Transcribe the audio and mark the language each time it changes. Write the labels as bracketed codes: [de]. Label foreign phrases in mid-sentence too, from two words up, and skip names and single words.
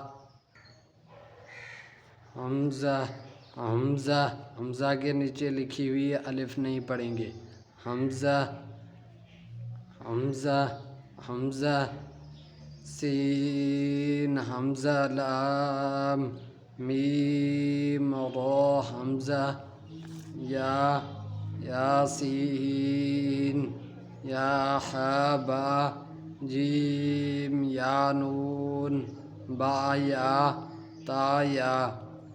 [ur] حمزہ حمزہ حمزہ کے نیچے لکھی ہوئی الف نہیں پڑھیں گے، حمزہ حمزہ حمزہ سین حمزہ لام میم را حمزہ یا یا سین یا ح با جیم یا نون با یا تا یا